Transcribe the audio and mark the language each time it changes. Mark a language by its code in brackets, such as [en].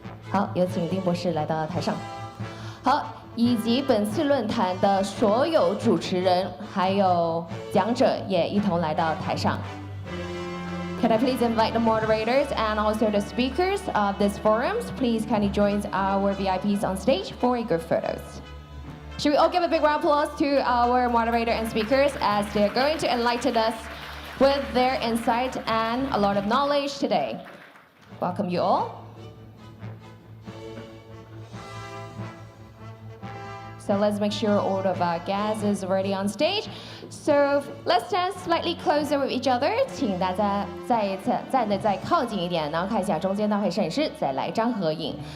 [zh] 好，有请丁博士来到台上。好。以及本次论坛的所有主持人还有讲者也一同来到台上。 [en] Can I please invite the moderators and also the speakers of this forums? Please kindly join our VIPs on stage for a group photos. Should we all give a big round of applause to our moderator and speakers as they're going to enlighten us with their insight and a lot of knowledge today. Welcome you all. So let's make sure all of our guests is already on stage. So let's stand slightly closer with each other. [zh] 请大家再一次站得再靠近一点，然后看一下中间那位摄影师，再来一张合影。